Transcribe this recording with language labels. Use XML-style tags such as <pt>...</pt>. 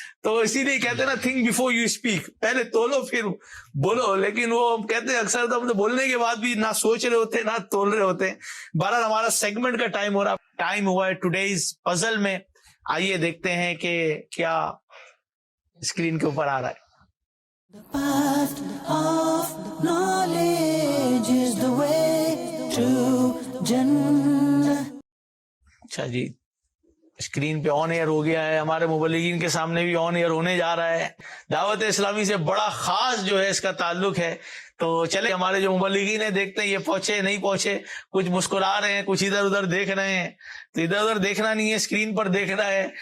<ur>تو اسی لیے کہتے ہیں نا</ur> <en>think before you speak,</en> <ur>پہلے تولو پھر بولو. لیکن وہ کہتے ہیں اکثر تو ہم بولنے کے بعد بھی نہ سوچ رہے ہوتے نہ تول رہے ہوتے. بہرحال ہمارا سیگمنٹ کا ٹائم ہو رہا، ٹائم ہوا ہے ٹوڈیز پزل میں. آئیے دیکھتے ہیں کہ کیا اسکرین کے اوپر آ رہا ہے.</ur> <en>The path of knowledge is the way to Jannah.</en> <ur>اچھا جی، اسکرین پہ آن ایئر ہو گیا ہے. ہمارے مبلغین کے سامنے بھی آن ایئر ہونے جا رہا ہے. دعوت اسلامی سے بڑا خاص جو ہے اس کا تعلق ہے. تو چلے ہمارے جو مبلغین ہیں دیکھتے ہیں یہ پہنچے نہیں پہنچے. کچھ مسکرا رہے ہیں، کچھ ادھر ادھر دیکھ رہے ہیں. تو ادھر ادھر دیکھنا نہیں ہے، اسکرین پر دیکھنا ہے.</ur>